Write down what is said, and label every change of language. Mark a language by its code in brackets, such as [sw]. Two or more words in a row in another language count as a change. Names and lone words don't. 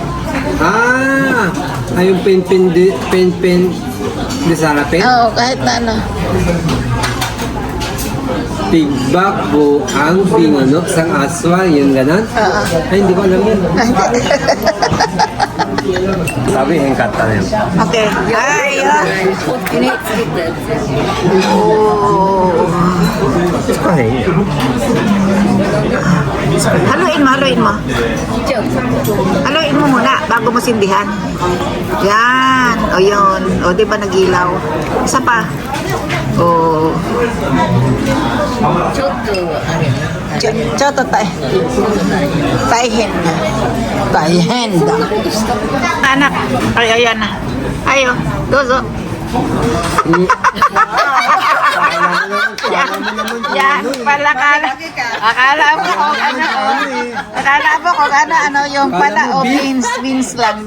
[tl] Ay yung pen de Sarapin. Oo, kahit na ano. [hil] Pigbakbo ang pinunok sang aswang, yun ganon? [tl] Oo. Ay, hindi ko alam yun. Sabi, yung kanta na yun. Okay. Ay, [ja] 作ったやつ [tl] oh. Ay, Haluin mo. Haluin mo muna bago mo sindihan. Yan. O yun. O, di ba nagilaw? Isa pa. O. [ja] ちょっとあれ [tl] Choto tayo. Taihen na. [ja] Taihen da. [tl] Anak. Ay, ayan na. Ayo. Dozo. Yan pala akala mo kung ano, akala mo kung ano, yung pala, beans lang,